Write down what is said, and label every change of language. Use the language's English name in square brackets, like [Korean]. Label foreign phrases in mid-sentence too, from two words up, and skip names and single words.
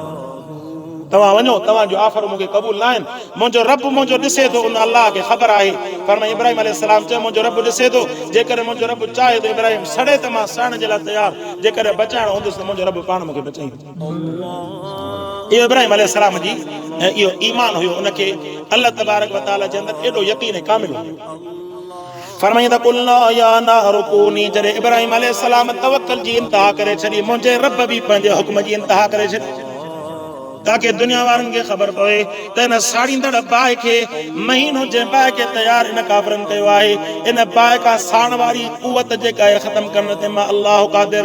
[Sindhi] तव्हां वञो, तव्हांजो ऑफर मूंखे क़बूल न आहिनि। मुंहिंजो रब मुंहिंजो ॾिसे थो, उन अल्लाह खे ख़बर आहे। फरमाई इब्राहिम अलैहिस्सलाम चयो मुंहिंजो रब ॾिसे थो, जेकॾहिं मुंहिंजो रब चाहे त इब्राहिम सड़े त मां सड़ण जे लाइ तयारु, जेकॾहिं बचाइणो हूंदुसि त मुंहिंजो रब पाण मूंखे बचाईंदो। इहो इब्राहिम अलैहिस्सलाम जी इहो ईमान हुयो, उनखे अल्लाह [Arabic] تبارك وتعالى [Sindhi] जे अंदरि एॾो यकीन कामिल हुयो। फरमाईंदा [Arabic] قلنا يا نار كوني, [Sindhi] जॾहिं इब्राहिम अलैहिस्सलाम तवक्कुल जी इंतहा करे छॾी, मुंहिंजे रब बि पंहिंजे हुक्म जी इंतहा करे छॾी, ताकि दुनिया वारनि खे ख़बर पवे त हिन साड़ींदड़ बाहि खे महीनो जंहिं बाहि खे तयारु इन काफ़िरनि कयो आहे, इन बाहि खां साण वारी कुवत जेका आहे ख़तमु करण ते मां अल्लाह क़ादिर।